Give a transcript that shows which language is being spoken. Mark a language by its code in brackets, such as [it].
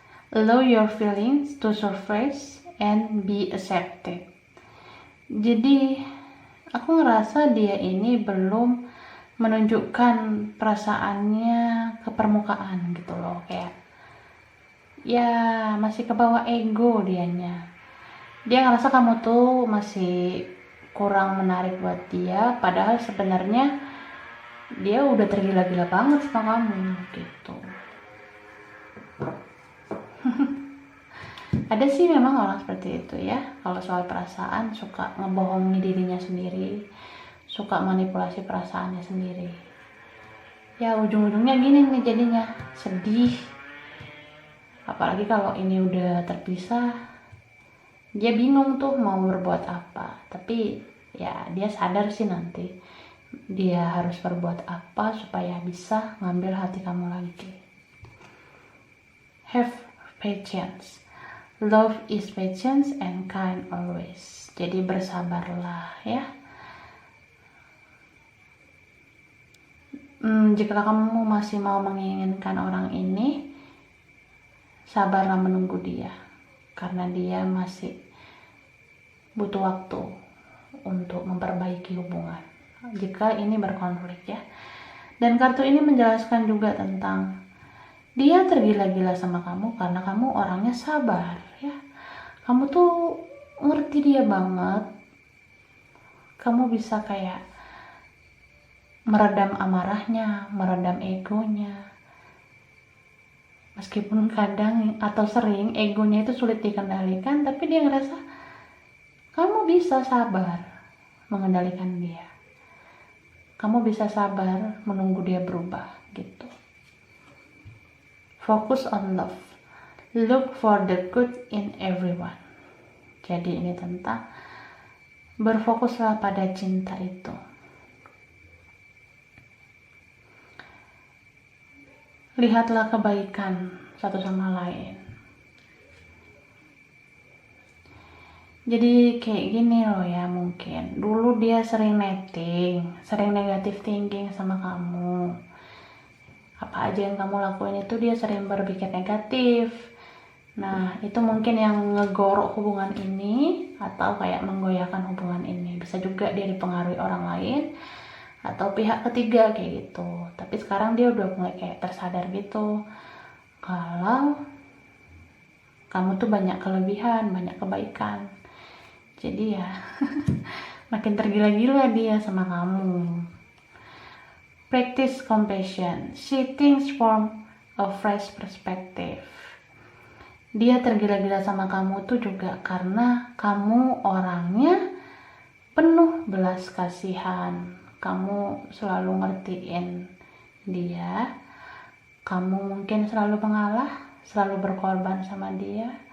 [en] Allow your feelings to surface and be accepted. [id] Jadi aku ngerasa dia ini belum menunjukkan perasaannya ke permukaan gitu loh, kayak ya masih ke bawah ego dianya. Dia ngerasa kamu tuh masih kurang menarik buat dia, padahal sebenarnya dia udah tergila-gila banget sama kamu gitu. Ada sih memang orang seperti itu ya, kalau soal perasaan suka ngebohongi dirinya sendiri, suka manipulasi perasaannya sendiri. Ya ujung-ujungnya gini nih jadinya, sedih. Apalagi kalau ini udah terpisah, dia bingung tuh mau berbuat apa. Tapi ya dia sadar sih nanti dia harus berbuat apa supaya bisa ngambil hati kamu lagi. [en] Have patience. Love is patience and kind always. [id] Jadi bersabarlah ya. Jika kamu masih mau menginginkan orang ini, sabarlah menunggu dia. Karena dia masih butuh waktu untuk memperbaiki hubungan. Jika ini berkonflik ya. Dan kartu ini menjelaskan juga tentang dia tergila-gila sama kamu karena kamu orangnya sabar ya. Kamu tuh ngerti dia banget. Kamu bisa kayak meredam amarahnya, meredam egonya. Meskipun kadang atau sering egonya itu sulit dikendalikan, tapi dia ngerasa kamu bisa sabar mengendalikan dia. Kamu bisa sabar menunggu dia berubah gitu. [en] Focus on love. Look for the good in everyone. [id] Jadi ini tentang berfokuslah pada cinta itu. Lihatlah kebaikan satu sama lain. Jadi kayak gini loh ya, mungkin dulu dia sering netting, sering negative thinking sama kamu. Apa aja yang kamu lakuin itu dia sering berpikir negatif. Nah itu mungkin yang ngegorok hubungan ini atau kayak menggoyahkan hubungan ini. Bisa juga dia dipengaruhi orang lain atau pihak ketiga kayak gitu. Tapi sekarang dia udah mulai kayak tersadar gitu kalau kamu tuh banyak kelebihan, banyak kebaikan. Jadi ya makin tergila-gila dia sama kamu. [en] Practice compassion. See things from a fresh perspective. [id] Dia tergila-gila sama kamu tuh juga karena kamu orangnya penuh belas kasihan. Kamu selalu ngertiin dia. Kamu mungkin selalu mengalah, selalu berkorban sama dia.